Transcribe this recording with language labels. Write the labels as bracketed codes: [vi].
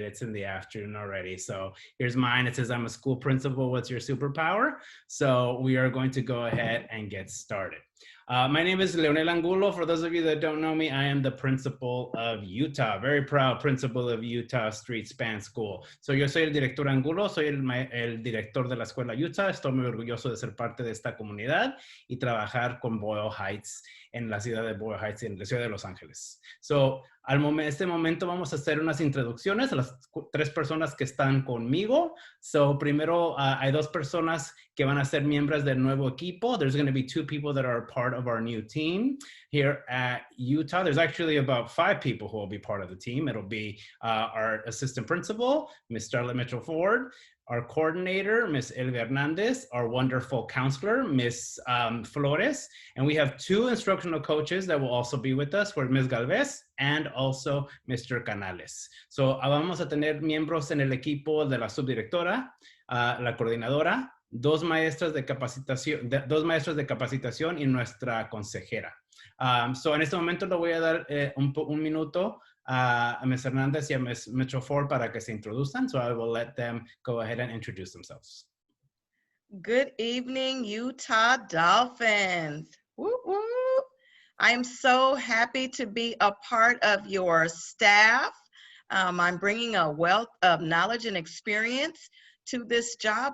[en] It's in the afternoon already. So here's mine. It says, I'm a school principal. What's your superpower? So we are going to go ahead and get started. My name is Leonel Angulo. For those of you that don't know me, I am the principal of Utah, very proud principal of Utah Street Span School. [es] So yo soy el director Angulo, soy el director de la escuela Utah. Estoy muy orgulloso de ser parte de esta comunidad y trabajar con Boyle Heights en la ciudad de Boyle Heights, en la ciudad de Los Ángeles. So, este momento vamos a hacer unas introducciones a las 3 personas que están conmigo. So, primero hay 2 personas que van a ser miembros del nuevo equipo. [en] There's going to be 2 people that are part of our new team here at Utah. There's actually about 5 people who will be part of the team. It'll be our assistant principal, Ms. Starlet Mitchell-Ford, our coordinator, Ms. Elvia Hernandez, our wonderful counselor, Ms. Flores, and we have 2 instructional coaches that will also be with us, for Ms. Galvez and also Mr. Canales. [es] So vamos a tener miembros en el equipo de la subdirectora, la coordinadora, 2 maestras de capacitación, 2 maestros de capacitación y nuestra consejera. So en este momento le voy a dar un minuto a Ms. Hernandez y a Ms. Mitchell-Ford para que se introduzcan. [en] So I will let them go ahead and introduce themselves. Good evening, Utah Dolphins. Woo woo. I am so happy to be a part of your staff. I'm bringing a wealth of knowledge and experience to this job.